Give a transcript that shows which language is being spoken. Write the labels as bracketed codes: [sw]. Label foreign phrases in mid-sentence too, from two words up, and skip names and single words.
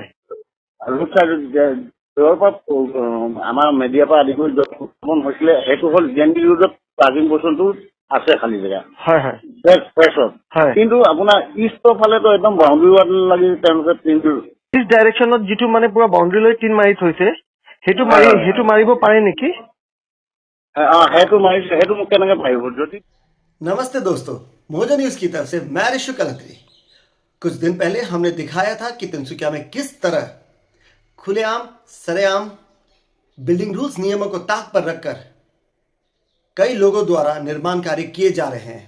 [en] road side [as] য'ৰ পৰা আমাৰ মিডিয়াৰ পৰা আদি কৰি য'ত উত্থাপন হৈছিলে সেইটো হ'ল জেএনটি ৰোডত [en] parking position [as] আছে খালী জেগা। হয় হয় ফ্ৰেছত কিন্তু আপোনাৰ ইষ্টৰ ফালেতো একদম [en] boundary wall [as] লাগি তেওঁলোকে টিনটো [en] east direction [as] যিটো মানে পুৰা বাউণ্ডেৰী লৈ টিন মাৰি থৈছে সেইটো মাৰিব পাৰে নেকি? [hi] नमस्ते दोस्तों, मोजा न्यूज की तरफ से मैं ऋषु कलंत्री। कुछ दिन पहले हमने दिखाया था कि तिनसुकिया में किस तरह खुलेआम सरेआम [en] building rules [hi] नियमों को ताक पर रखकर कई लोगों द्वारा निर्माण कार्य किए जा रहे हैं।